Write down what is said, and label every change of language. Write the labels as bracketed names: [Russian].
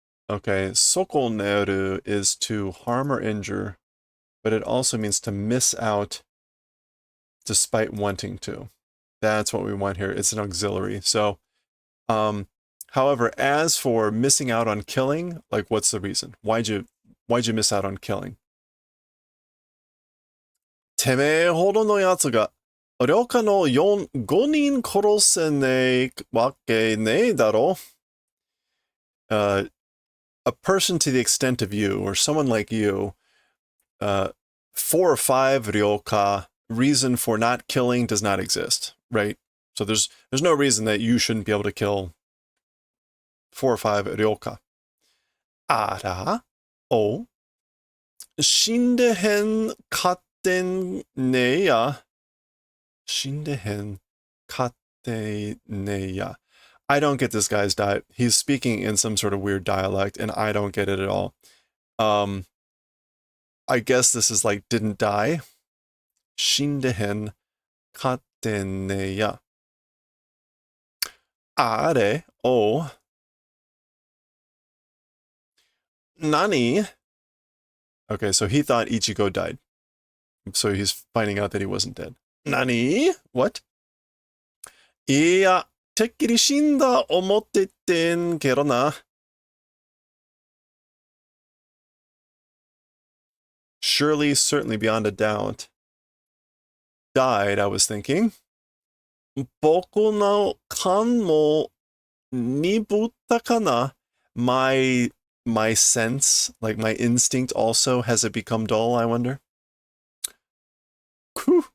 [English] Okay, 損ねる is to harm or injure, but it also means to miss out despite wanting to. That's what we want here. It's an auxiliary. So, however, as for missing out on killing, like, what's the reason? Why'd you miss out on killing? [Japanese] てめえほどのやつが、旅客の5人殺せねえわけねえだろ? [English] A person to the extent of you, or someone like you, 4 or 5 ryoka, reason for not killing does not exist, right? So there's no reason that you shouldn't be able to kill 4 or 5 ryoka. [Japanese] あら?Oh. 死んでへんかってんねえや. 死んでへんかってねえや. [English] I don't get this guy's diet. He's speaking in some sort of weird dialect, and I don't get it at all. I guess this is like didn't die. [Japanese] 死んでへんかってねえや. あれ?Oh. 何? [English] Okay, so he thought Ichigo died. So he's finding out that he wasn't dead. [Japanese] 何?What? いや、てっきり死んだ思っててんけどな. [English] Surely, certainly, beyond a doubt. Died, I was thinking. [Japanese] 僕の勘も鈍ったかな? [English] My sense, like my instinct also, has it become dull, I wonder? Coo.